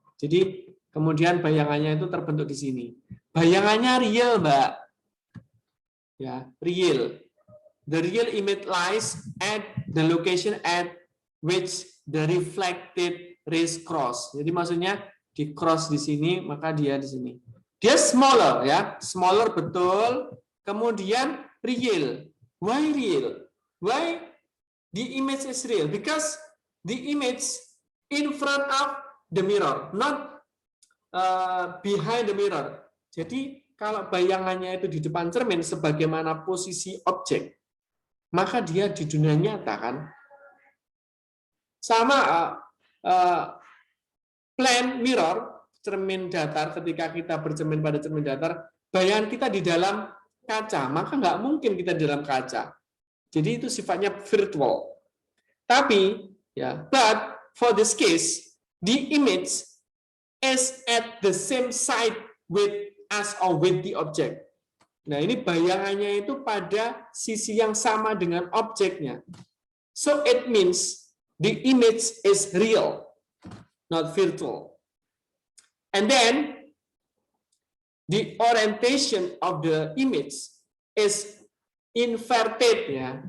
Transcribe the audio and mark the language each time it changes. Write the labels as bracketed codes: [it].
[id] Jadi kemudian bayangannya itu terbentuk di sini. Bayangannya real, Mbak. Ya, real. [en] The real image lies at the location at which the reflected rays cross. [id] Jadi maksudnya di cross di sini, maka dia di sini. Dia smaller ya, smaller betul. [en] Kemudian real. Why real? Why the image is real? Because the image in front of the mirror, not behind the mirror. [id] Jadi kalau bayangannya itu di depan cermin sebagaimana posisi objek, maka dia di dunia nyata kan. Sama plane mirror, cermin datar, ketika kita bercermin pada cermin datar, bayangan kita di dalam kaca, maka nggak mungkin kita di dalam kaca. Jadi itu sifatnya virtual. [en] Tapi, ya, but for this case, the image is at the same side with us or with the object. [id] Nah, ini bayangannya itu pada sisi yang sama dengan objeknya. [en] So it means the image is real, not virtual. And then the orientation of the image is inverted ya.